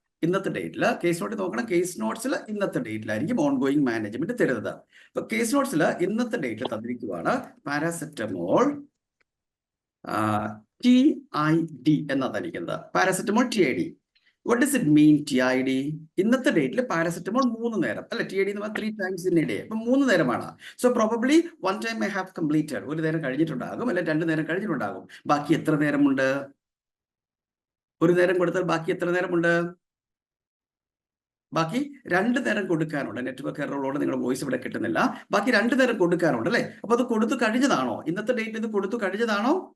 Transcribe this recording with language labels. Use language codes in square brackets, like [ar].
[ml] ഇന്നത്തെ ഡേറ്റിൽ case not നോക്കണം. Case നോട്ട്സിൽ ഇന്നത്തെ ഡേറ്റിലായിരിക്കും ഓൺ ഗോയിങ് മാനേജ്മെന്റ് തരുന്നത്. അപ്പൊ കേസ് നോട്ട്സിൽ ഇന്നത്തെ ഡേറ്റിൽ തന്നിരിക്കുവാണ് പാരാസെറ്റമോൾ TID എന്നാ തന്നിരിക്കുന്നത്. Paracetamol TID. [en] What does it mean TID? [ml] ഇന്നത്തെ ഡേറ്റിൽ പാരാസെറ്റമോൾ 3 നേരം അല്ലെ. [en] TID [ml] എന്ന് പറഞ്ഞാൽ [en] 3 times in a day. [ml] അപ്പൊ 3 നേരമാണ്. [en] So probably 1 time I have completed. [ml] ഒരു നേരം കഴിഞ്ഞിട്ടുണ്ടാകും, അല്ലെ 2 നേരം കഴിഞ്ഞിട്ടുണ്ടാകും. ബാക്കി എത്ര നേരമുണ്ട്? ഒരു നേരം കൊടുത്താൽ ബാക്കി എത്ര നേരമുണ്ട്? ബാക്കി 2 നേരം കൊടുക്കാനുണ്ട്. നെറ്റ്വർക്ക് എററോട് നിങ്ങളുടെ വോയിസ് ഇവിടെ കിട്ടുന്നില്ല. ബാക്കി 2 നേരം കൊടുക്കാനുണ്ട് അല്ലെ. അപ്പൊ അത് കൊടുത്തു കഴിഞ്ഞതാണോ? ഇന്നത്തെ ഡേറ്റിൽ ഇത് കൊടുത്തു കഴിഞ്ഞതാണോ?